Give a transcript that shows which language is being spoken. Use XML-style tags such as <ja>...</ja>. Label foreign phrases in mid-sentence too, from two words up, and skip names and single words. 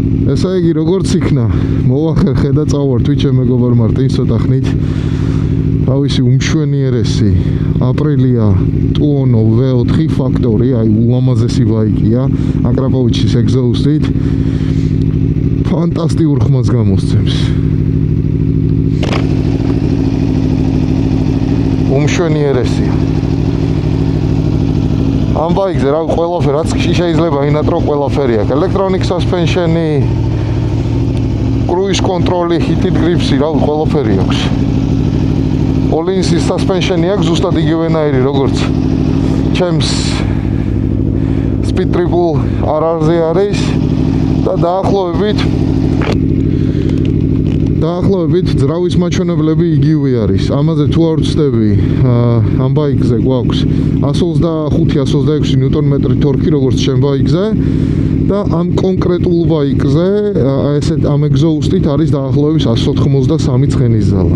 <ka>ესე იგი როგორც იქნა მოვახერხე და წავართ ვით შემეგობარ მარტინს ცოტა ხნით თავისი უმშვენიერესი აპრილია ტუონო V4 ფაქტორი აი ულამაზესი ბაიკია აკრაპოვიჩის ეგზოუსტით ფანტასტიკურ ხმას გამოსცემს უმშვენიერესია ამ ბაიკზე რა ყველაფერი რაც შეიძლება ინატრო ყველაფერი აქვს</ka> <en>electronic suspension-</en> <ka>ი</ka> <en>cruise control-</en> <ka>ი</ka> <en>heated grips-</en> <ka>ი რა ყველაფერი აქვს</ka> <en>all-in suspension-</en> <ka>ი აქვს ზუსტად იგივენაირი როგორც ჩემს</ka> <en>speed triple RR-</en> <ka>ზე არის და დაახლოებით ძრავის მაჩვენებლები იგივე არის. ამაზე თუ არ ვცდები, ამ ბაიკზე გვაქვს 125-126 ნიუტონ-მეტრი თორქი, როგორც ჩემ ბაიკზე და ამ კონკრეტულ ბაიკზე, ესეთ ამ ეგზოუსტით არის დაახლოებით 193 ცხენის ზალა.</ka>